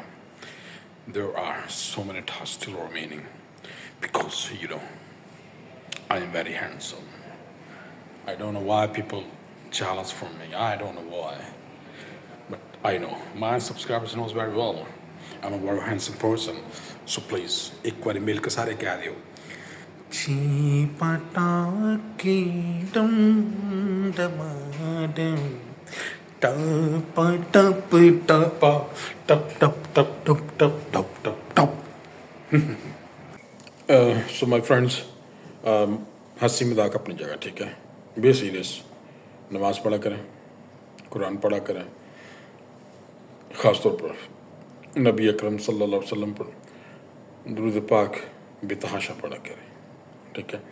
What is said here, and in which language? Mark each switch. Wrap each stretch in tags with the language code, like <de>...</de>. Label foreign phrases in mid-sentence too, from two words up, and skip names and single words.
<en>There are so many tasks still remaining because I am very handsome. I don't know why people jealous from me. I don't know why. But I know. My subscribers knows very well. I'm a very handsome person. So please,</en> <hi>एक बार मिल के सारे कह दियो. ची पटाकी डम डमाडम टप टप टप टप टप टप टप टप टप टप टप.</hi> <en>So my friends,</en> <hi>हंसी मजाक अपनी जगह ठीक है.</hi> <en>be serious.</en> <hi>नमाज पढ़ा करें, कुरान पढ़ा करें, ख़ास तौर पर नबी अकरम</hi> <ar>صلى الله عليه وسلم</ar> <hi>पर दुरूद पाक बेतहाशा पढ़ा करें. ठीक है.</hi>